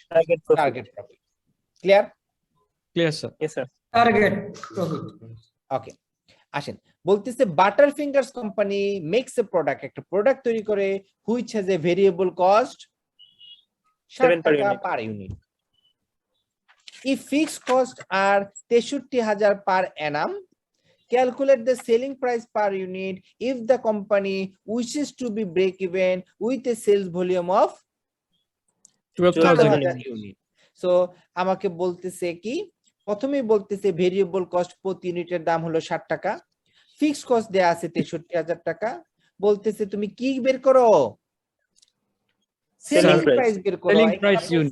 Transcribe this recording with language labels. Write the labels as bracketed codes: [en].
[en] Target profit. Clear? Clear sir. Yes sir. Target profit. [bn] ওকে, আসেন বলতেছে [en] butter fingers company makes a product, [bn] একটা product তৈরি করে [en] which has a variable cost 7 per [bn] টাকা [en] unit. Per unit. If fixed cost are 63,000 per annum, calculate the selling price per unit if the company wishes to be break even with a sales volume of 12,000 unit. [bn] So আমাকে বলতেছে কি, প্রথমেই বলতেছে variable cost প্রতি ইউনিটের দাম হলো 60 টাকা, ফিক্সড কস্ট দেয়া আছে 63,000 টাকা। বলতেছে তুমি কি বের করো, সেলিং [en] price. [bn] প্রাইস বের করো। [en] Selling price unit.